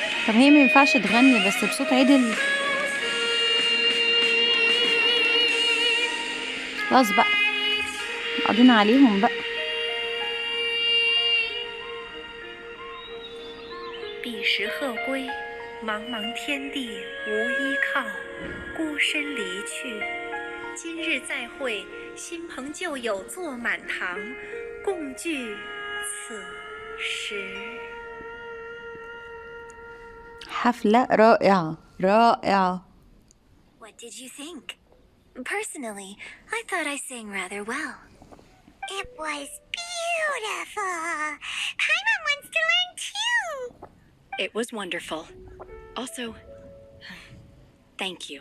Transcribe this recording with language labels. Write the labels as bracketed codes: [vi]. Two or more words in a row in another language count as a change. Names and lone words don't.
[ar] طب هي ما ينفعش تغني بس بصوت عدل؟ خلاص بقى، قضينا عليهم بقى. [zh] 彼时鹤归，茫茫天地无依靠，孤身离去。今日再会，新朋旧友坐满堂，共聚此时。 [ar] حفلة رائعة رائعة. [en] What did you think? Personally, I thought I sang rather well. It was beautiful. Paimon wants to learn too. It was wonderful. Also, thank you.